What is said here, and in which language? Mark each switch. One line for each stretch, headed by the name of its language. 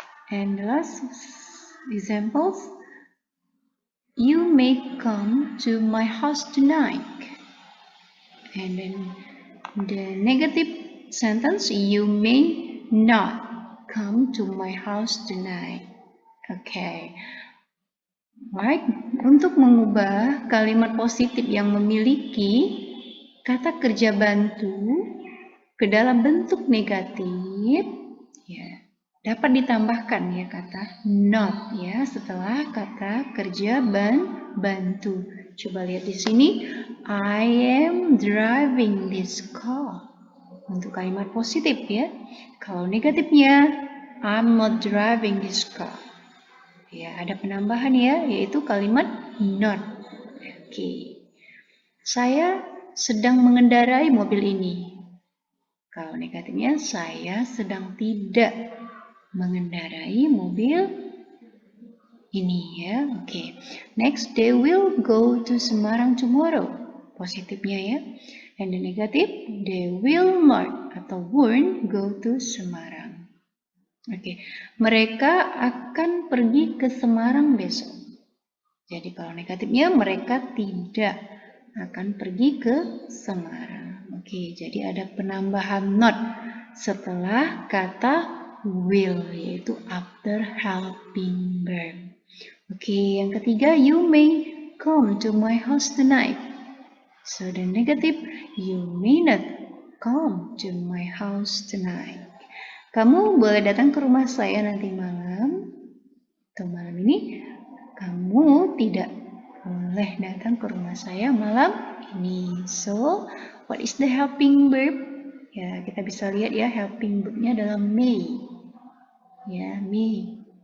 English: And the last examples, you may come to my house tonight. And then the negative sentence, you may not come to my house tonight. Okay. Right.
Indonesian: Untuk mengubah kalimat positif yang memiliki kata kerja bantu ke dalam bentuk negatif, ya, dapat ditambahkan ya kata not ya setelah kata kerja bantu. Coba lihat di sini,
English: I am driving this car.
Indonesian: Untuk kalimat positif ya. Kalau negatifnya,
English: I'm not driving this car.
Indonesian: Ya, ada penambahan ya, yaitu kalimat not. Oke. Saya sedang mengendarai mobil ini. Kalau negatifnya, saya sedang tidak mengendarai mobil ini ya. Oke.
English: Next, they will go to Semarang tomorrow.
Indonesian: Positifnya ya.
English: And the negative, they will not atau won't go to Semarang.
Indonesian: Oke. Mereka akan pergi ke Semarang besok. Jadi kalau negatifnya, mereka tidak akan pergi ke Semarang. Oke, jadi ada penambahan not setelah kata will, yaitu
English: after helping verb.
Indonesian: Oke, yang ketiga,
English: you may come to my house tonight. So the negative, you may not come to my house tonight.
Indonesian: Kamu boleh datang ke rumah saya nanti malam. Atau malam ini, kamu tidak boleh datang ke rumah saya malam ini.
English: So, what is the helping verb?
Indonesian: Ya, kita bisa lihat ya, helping verbnya adalah may. Ya, may.